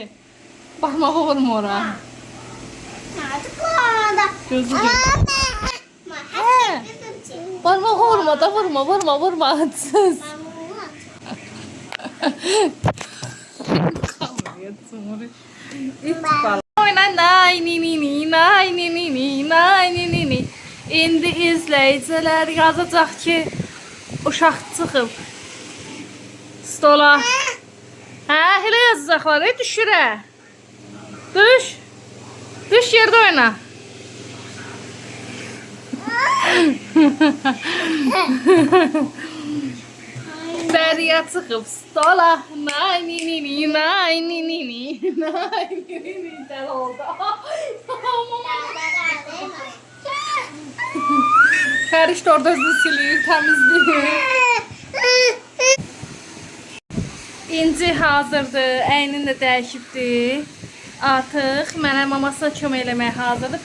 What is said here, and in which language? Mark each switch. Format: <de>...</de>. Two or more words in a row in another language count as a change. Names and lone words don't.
<az>Baxmağa vurma ora. Gözü gör. Hə. Barmağa vurma da, vurma. Sus. Oyna nay ni ni ni nay ni ni ni nay ni ni ni. İndi izləyicilər yazacaq ki, uşaq çıxıb stola. Hə, elə yazacaqlar, düşürə. Düş. Düş yerdə oyna. Dərya çıxıb stola. Nay ni ni ni nay ni ni ni nay ni ni ni dəl oldu. Fəriş də orada özünü silir, təmizləyir. İnci hazırdır, əynini də dəyişibdir. Artıq mənə mamasına kömək eləməyə hazırdır.</az>